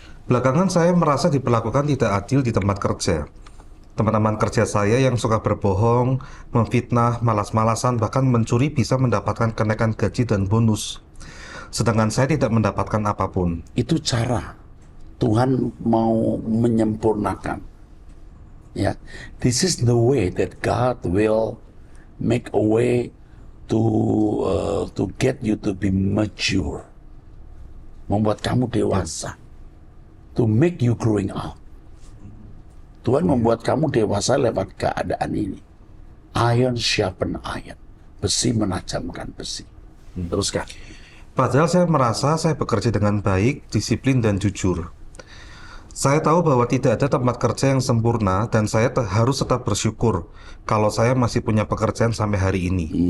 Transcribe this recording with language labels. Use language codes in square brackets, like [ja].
[id] Belakangan saya merasa diperlakukan tidak adil di tempat kerja. Teman-teman kerja saya yang suka berbohong, memfitnah, malas-malasan, bahkan mencuri bisa mendapatkan kenaikan gaji dan bonus. Sedangkan saya tidak mendapatkan apapun. Itu cara Tuhan mau menyempurnakan. [en] Ya, this is the way that God will make a way to get you to be mature, [id] membuat kamu dewasa, [en] to make you growing up. [id] Tuhan membuat kamu dewasa lewat keadaan ini. [en] Iron sharpen iron, [id] besi menajamkan besi. Teruskan. Padahal saya merasa saya bekerja dengan baik, disiplin, dan jujur. Saya tahu bahwa tidak ada tempat kerja yang sempurna dan saya harus tetap bersyukur kalau saya masih punya pekerjaan sampai hari ini.